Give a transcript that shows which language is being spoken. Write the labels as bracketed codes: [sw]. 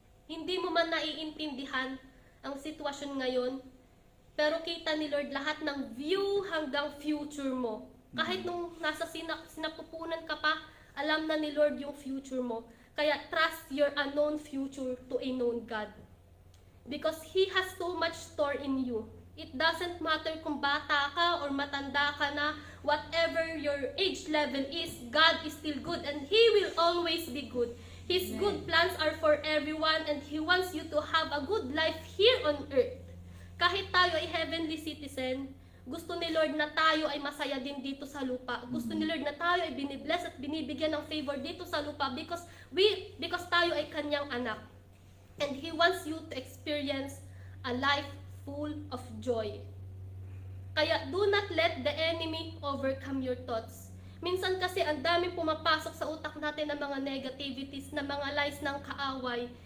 [tl] Hindi mo man naiintindihan ang sitwasyon ngayon, pero kita ni Lord lahat ng view hanggang future mo. Kahit nung nasa sinapupunan ka pa, alam na ni Lord yung future mo. [en] Kaya trust your unknown future to a known God. Because He has so much store in you. It doesn't matter [tl] kung bata ka [en] or [tl] matanda ka na, [en] whatever your age level is, God is still good and He will always be good. His Amen. good plans are for everyone and He wants you to have a good life here on earth. [tl] Kahit tayo ay heavenly citizen, gusto ni Lord na tayo ay masaya din dito sa lupa. Gusto ni Lord na tayo ay binibless at binibigyan ng favor dito sa lupa because tayo ay kanyang anak. [en] And He wants you to experience a life full of joy. Kaya do not let the enemy overcome your thoughts. [tl] Minsan kasi ang daming pumapasok sa utak natin ng mga negativities, na mga lies ng kaaway.